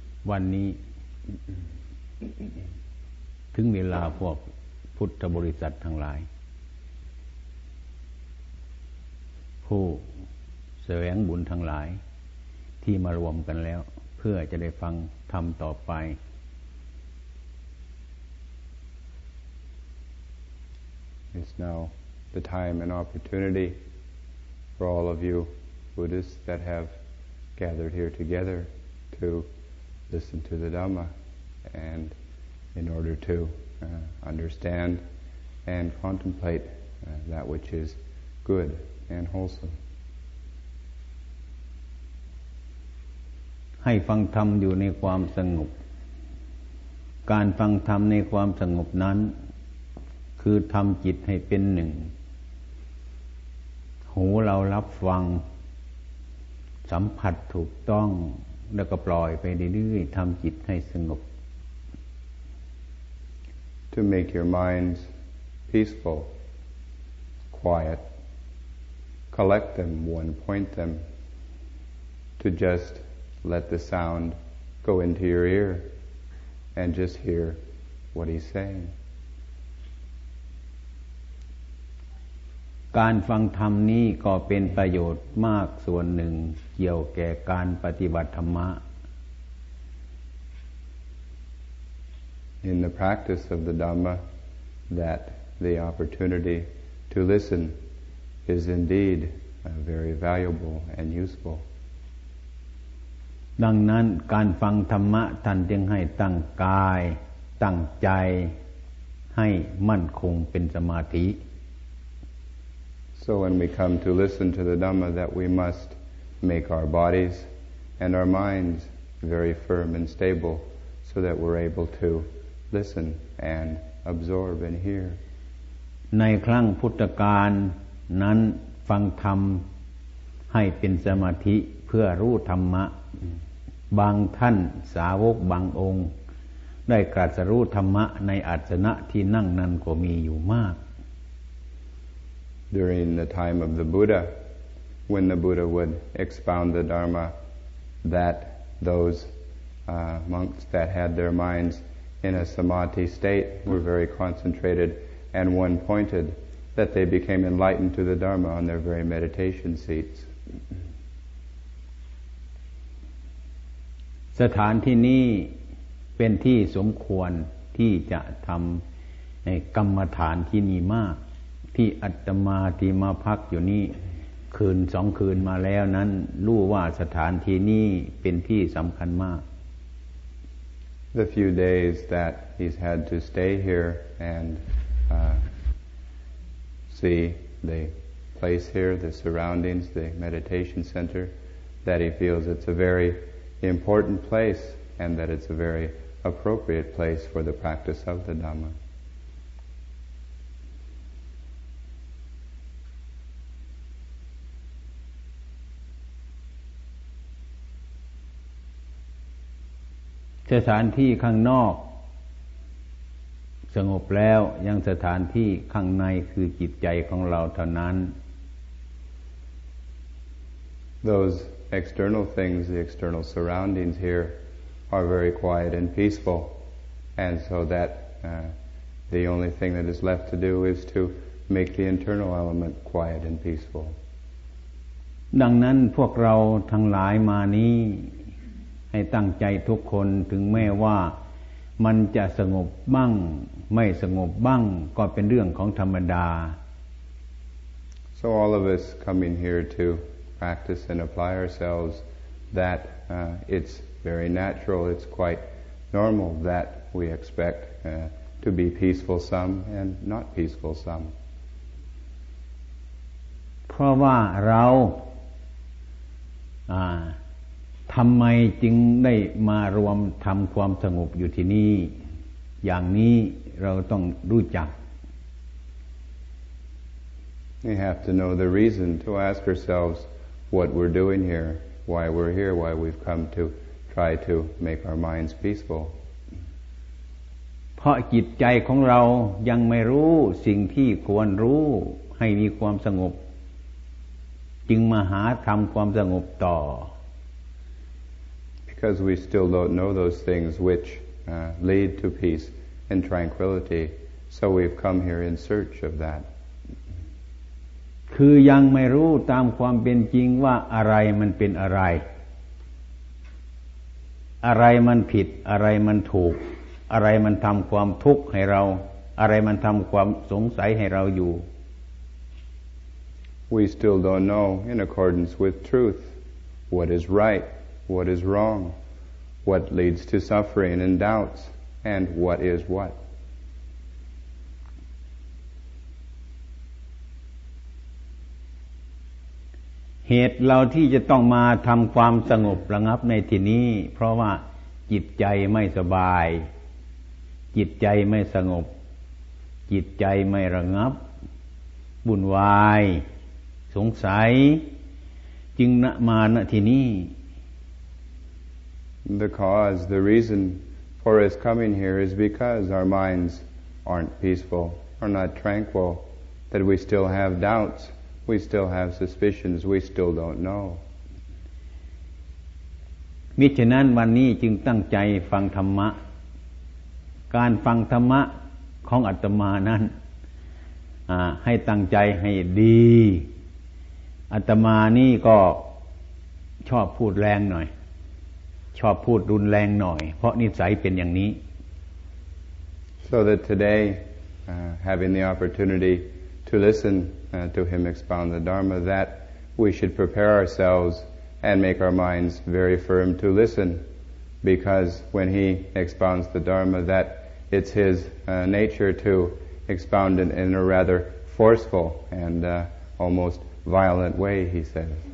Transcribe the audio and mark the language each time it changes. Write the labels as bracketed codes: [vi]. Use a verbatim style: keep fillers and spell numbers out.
[th] วันนี้ถึงเวลาพวกพุทธบริษัททั้งหลายผู้แสวงบุญทั้งหลายที่มารวมกันแล้วเพื่อจะได้ฟังธรรมต่อไป [en] It's now the time and opportunity for all of you Buddhists that have gathered here together to listen to the Dhamma and in order to uh, understand and contemplate uh, that which is good and wholesome. [th] ให้ฟังธรรมอยู่ในความสงบการฟังธรรมในความสงบนั้นคือทำจิตให้เป็นหนึ่งหูเรารับฟังสัมผัสถูกต้องแล้วก็ปล่อยไปเรื่อยๆทำจิตให้สงบ [en] To make your minds peaceful, quiet, collect them, one-point them, to just let the sound go into your ear and just hear what he's saying. [th] การฟังธรรมนี้ก็เป็นประโยชน์มากส่วนหนึ่งเกี่ยวแก่การปฏิบัติธรรมะ [en] In the practice of the Dhamma, that the opportunity to listen is indeed very valuable and useful. [th] ดังนั้นการฟังธรรมะท่านจึงให้ตั้งกายตั้งใจให้มั่นคงเป็นสมาธิ [en] So when we come to listen to the Dhamma, that we must make our bodies and our minds very firm and stable so that we're able to listen and absorb and hear. [th] ในครั้งพุทธกาลนั้นฟังธรรมให้เป็นสมาธิเพื่อรู้ธรรมะบางท่านสาวกบางองค์ได้ตรัสรู้ธรรมะในอาสนะที่นั่งนั้นก็มีอยู่มาก [en] During the time of the Buddha, when the Buddha would expound the Dharma, that those uh, monks that had their minds in a samadhi state were very concentrated and one-pointed, that they became enlightened to the Dharma on their very meditation seats. [th] สถานที่นี้เป็นที่สมควรที่จะทำในกรรมฐานที่นี่มากที่อาตมาที่มาพักอยู่นี่คืนสองคืนมาแล้วนั้นรู้ว่าสถานที่นี้เป็นที่สำคัญมาก [en] The few days that he's had to stay here and uh, see the place here, the surroundings, the meditation center, that he feels it's a very important place and that it's a very appropriate place for the practice of the Dhamma. [th] สถานที่ข้างนอกสงบแล้วยังสถานที่ข้างในคือจิตใจของเราเท่านั้น [en] Those external things, the external surroundings here are very quiet and peaceful and so that uh, the only thing that is left to do is to make the internal element quiet and peaceful [th] ดังนั้นพวกเราทั้งหลายมานี้ให้ตั้งใจทุกคนถึงแม้ว่ามันจะสงบบ้างไม่สงบบ้างก็เป็นเรื่องของธรรมดา [en] So all of us come in here to practice and apply ourselves that uh, it's very natural, it's quite normal that we expect uh, to be peaceful some and not peaceful some. [th] เพราะว่าเราอ่าทำไมจึงได้มารวมทำความสงบอยู่ที่นี่อย่างนี้เราต้องรู้จัก [en] We have to know the reason to ask ourselves what we're doing here, why we're here, why we've come to try to make our minds peaceful. [th] เพราะจิตใจของเรายังไม่รู้สิ่งที่ควรรู้ให้มีความสงบจึงมาหาทำความสงบต่อ [en] because we still don't know those things which uh, lead to peace and tranquility. So we've come here in search of that. [th] คือยังไม่รู้ตามความเป็นจริงว่าอะไรมันเป็นอะไรอะไรมันผิดอะไรมันถูกอะไรมันทำความทุกข์ให้เราอะไรมันทำความสงสัยให้เราอยู่ [en] We still don't know, in accordance with truth, what is right, what is wrong, what leads to suffering and doubts, and what is what. [th] เหตุเราที่จะต้องมาทำความสงบระงับในที่นี้เพราะว่าจิตใจไม่สบายจิตใจไม่สงบจิตใจไม่ระงับวุ่นวายสงสัยจึงมาณที่นี้ [en] The cause, the reason for us coming here is because our minds aren't peaceful, are not tranquil, that we still have doubts, we still have suspicions, we still don't know. [th] มิฉะนั้นวันนี้จึงตั้งใจฟังธรรมะการฟังธรรมะของอาตมานั้นให้ตั้งใจให้ดีอาตมานี่ก็ชอบพูดแรงหน่อยชอบพูดรุนแรงหน่อยเพราะนิสัยเป็นอย่างนี้ [en] So that today uh, having the opportunity to listen uh, to him expound the Dharma that we should prepare ourselves and make our minds very firm to listen because when he expounds the Dharma that it's his uh, nature to expound it in a rather forceful and uh, almost violent way he said